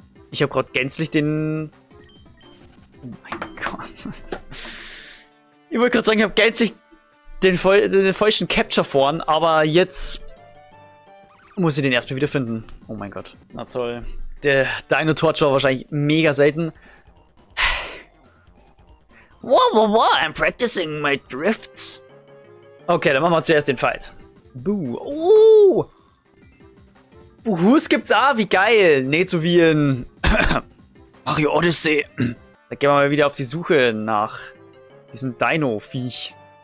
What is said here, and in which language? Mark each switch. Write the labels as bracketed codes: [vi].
[de] Ich habe gerade gänzlich den... Oh mein Gott. Ich wollte gerade sagen, ich habe gänzlich den falschen Capture vorn, aber jetzt muss ich den erstmal wieder finden. Oh mein Gott. Na toll. Der Dino Torch war wahrscheinlich mega selten. [en] Whoa, I'm practicing my drifts. [de] Okay, dann machen wir zuerst den Fight. Buh. Buhus gibt's auch, wie geil. Nicht so wie in Mario Odyssey. Da gehen wir mal wieder auf die Suche nach diesem Dino-Viech.